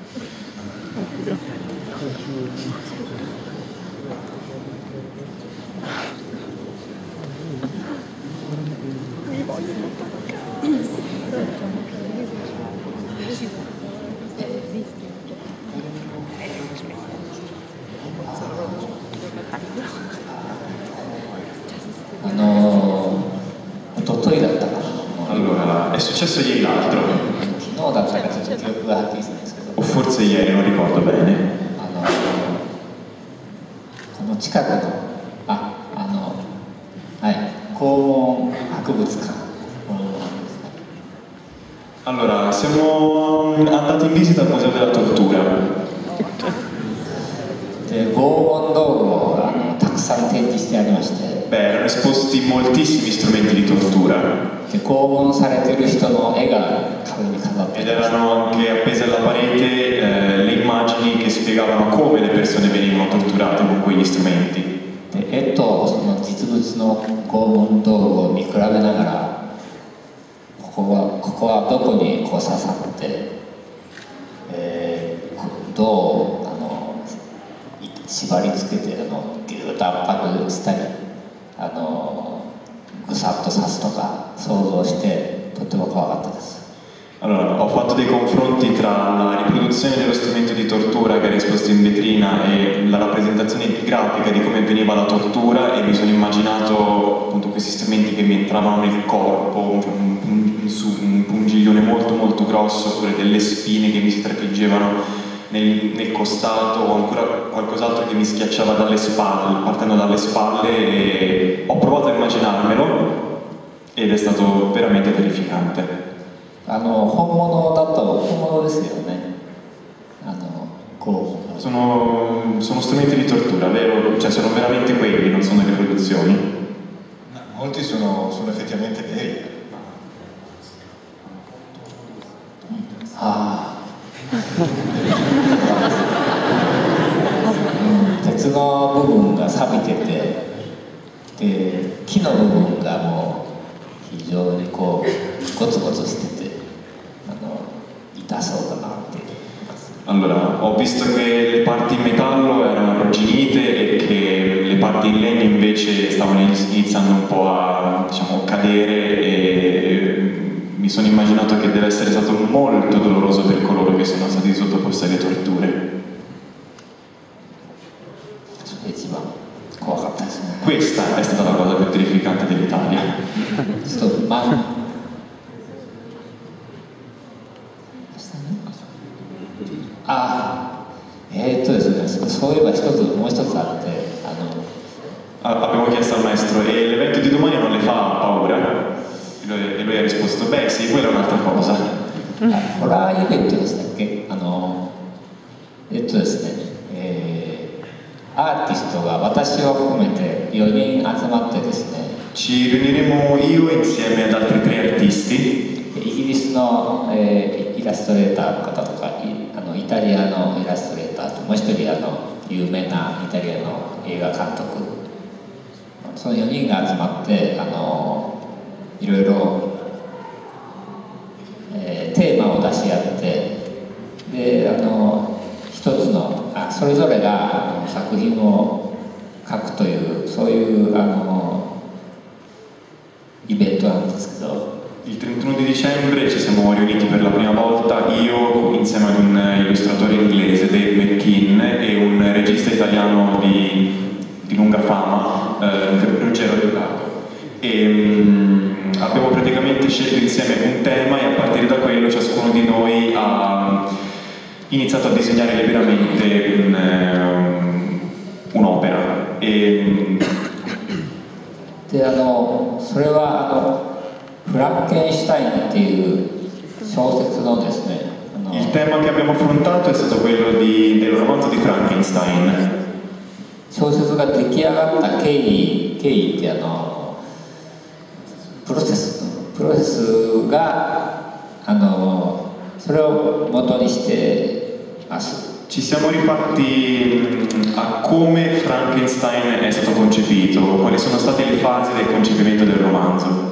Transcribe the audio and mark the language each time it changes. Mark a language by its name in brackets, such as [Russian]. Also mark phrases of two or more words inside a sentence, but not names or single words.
[Italian] Allora, è successo ieri l'altro. O forse ieri, non ricordo bene. [Japanese] この近くの肛門博物館。 [Italian] Allora, siamo andati in visita al Museo della Tortura. [Japanese] で拷問道具をたくさん展示してありまして。 [Italian] Beh, erano esposti moltissimi strumenti di tortura. [Japanese] で拷問されている人の絵が壁に飾ってありました。 [Italian] Ed erano anche appese alla parete le immagini che spiegavano come le persone venivano torturate con quegli strumenti. [Japanese] で絵とその実物の拷問道具を見比べながら、ここはどこにこう刺さって、どう縛り付けてギュッと圧迫したりぐさっと刺すとか想像してとっても怖かったです。 [Italian] Allora, ho fatto dei confronti tra la riproduzione dello strumento di tortura che era esposto in vetrina e la rappresentazione grafica di come veniva la tortura e mi sono immaginato appunto questi strumenti che mi entravano nel corpo, un pungiglione molto molto grosso, oppure delle spine che mi si trapiggevano nel costato o ancora qualcos'altro che mi schiacciava dalle spalle, partendo dalle spalle, e ho provato a immaginarmelo ed è stato veramente terrificante. [Japanese] 本物だと本物ですよね。 [Italian] Sono strumenti di tortura, vero? Cioè sono veramente quelli, non sono riproduzioni. Molti sono effettivamente veri. [Japanese] 鉄の部分が錆びてて、で木の部分がもう非常にこうゴツゴツしてて痛そうだなって思います。 [Italian] Allora, ho visto che le parti in metallo erano arrugginite e che le parti in legno invece stavano iniziando un po' a, diciamo, cadere, e mi sono immaginato che deve essere stato molto doloroso per coloro che sono stati sottoposti alle torture. Questa è stata la cosa più terrificante dell'Italia. [Japanese] ですね、 けど、そういえばもう一つあって、 [Italian] abbiamo chiesto al maestro, e l'evento di domani non le fa paura? E lui ha risposto, beh sì, quella è un'altra cosa. [Japanese] ホラーイベントでしたっけ？ですね、アーティストが私を含めて4人集まってですね、 [Italian] Ci riuniremo io insieme ad altri 3 artisti. [Japanese] イギリスの、イラストレーターの方とか、イタリアのイラストレーターと、もう一人有名なイタリアの映画監督、その4人が集まっていろいろ、テーマを出し合って、で一つのそれぞれが作品を書くというそういうイベントなんですけど。 [Italian] Il 31 di dicembre ci siamo riuniti per la prima volta, io insieme ad un illustratore inglese, Dave McKean, e un regista italiano di lunga fama, Ruggero De Prato. Abbiamo praticamente scelto insieme un tema e a partire da quello ciascuno di noi ha iniziato a disegnare liberamente un'opera. [Japanese] でそれはフランケンシュタインっていう小説のですね、 [Italian] Il tema che abbiamo affrontato è stato quello del romanzo di Frankenstein. [Japanese] 小説が出来上がった経緯ってプロセスがそれを元にしてます。 [Italian] Ci siamo rifatti a come Frankenstein è stato concepito, quali sono state le fasi del concepimento del romanzo.